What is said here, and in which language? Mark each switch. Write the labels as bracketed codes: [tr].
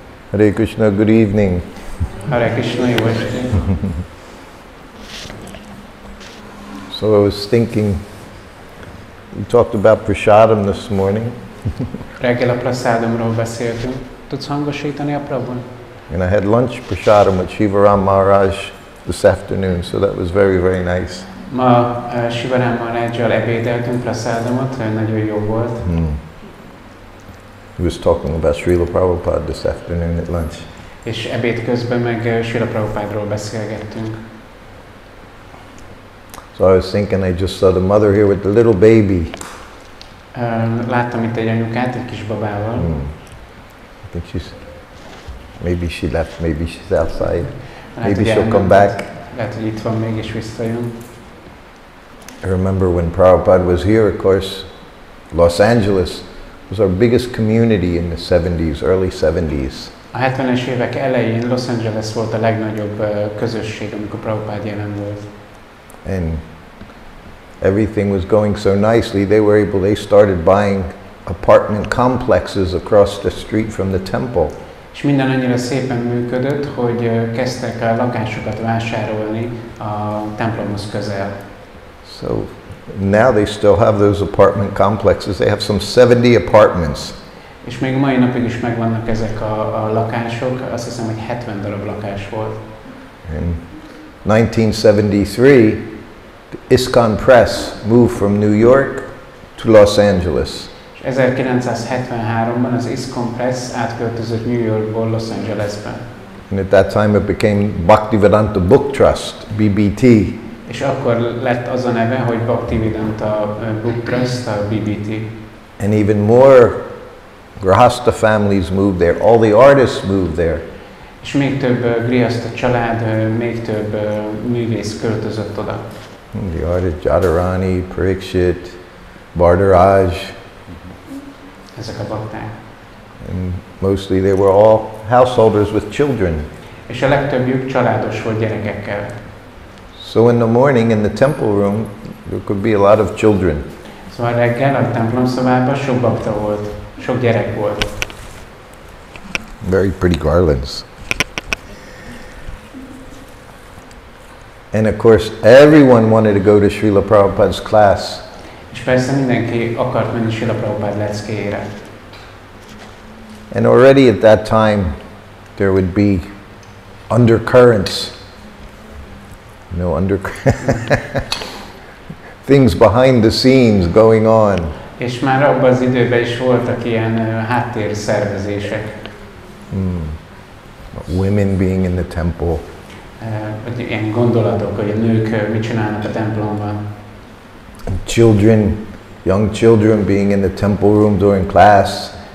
[en] Hare Krishna, good evening. Hare Krishna, your worship. So I was thinking, we talked about prasadam this morning. [hu] Reggel a prasadamról beszéltünk. Tudsz hangosítani a Prabhun? [en] And I had lunch prasadam with Shivaram Maharaj this afternoon, so that was very, very nice. [hu] Ma Shivaram Maharajjal ebédeltünk prasadamot, nagyon jó volt. [en] He was talking about Srila Prabhupada this afternoon at lunch. [hu] És ebéd közben meg Srila Prabhupádról beszélgettünk. [en] So I was thinking, I just saw the mother here with the little baby. [hu] Láttam itt egy anyukát, egy kis babával. [en] I think maybe she left, maybe she's outside. Maybe she'll come back. [hu] Lehet, hogy itt van még és visszajön. [en] I remember when Prabhupada was here, of course, Los Angeles was our biggest community in the 70s, early 70s. [hu] A 70-es évek elején Los Angeles volt a legnagyobb közösség, amikor Prabhupada jelen volt. [en] And everything was going so nicely, they started buying apartment complexes across the street from the temple. [hu] És minden annyira szépen működött, hogy kezdtek el lakásokat vásárolni a templomhoz közel. [en] So now they still have those apartment complexes. They have some 70 apartments. [hu] És még mai napig is megvannak ezek a lakások, azt hiszem, hogy 70 darab lakás volt. [en] In 1973, the ISKCON Press moved from New York to Los Angeles. [hu] És 1973-ban az ISKCON Press átköltözött New Yorkból Los Angelesbe. [en] And at that time it became Bhaktivedanta Book Trust, BBT. [hu] És akkor lett az a neve, hogy Bhaktivedanta Book Trust, a BBT. [en] And even more Grahasta families moved there. All the artists moved there. [hu] És még több Grihasta család, még több művész költözött oda. [en] The artists Jadharani, Parikshit, Bhardaraj. [hu] Ezek a bakták. [en] And mostly they were all householders with children. [hu] És a legtöbbjük családos volt gyerekekkel. [en] So in the morning in the temple room, there could be a lot of children. [hu] Szóval reggel a templom szobában sok bakta volt, sok gyerek volt. [en] Very pretty garlands. And of course, everyone wanted to go to Srila Prabhupada's class. [hu] És persze mindenki akart menni Srila Prabhupada leckéjére. [en] And already at that time, there would be undercurrents. Things behind the scenes going on. [hu] És már abban az időben is voltak ilyen háttérszervezések. [en] Women being in the temple. [hu] Ilyen gondolatok, hogy a nők mit csinálnak a templomban. [en] And children, young children being in the temple room during class.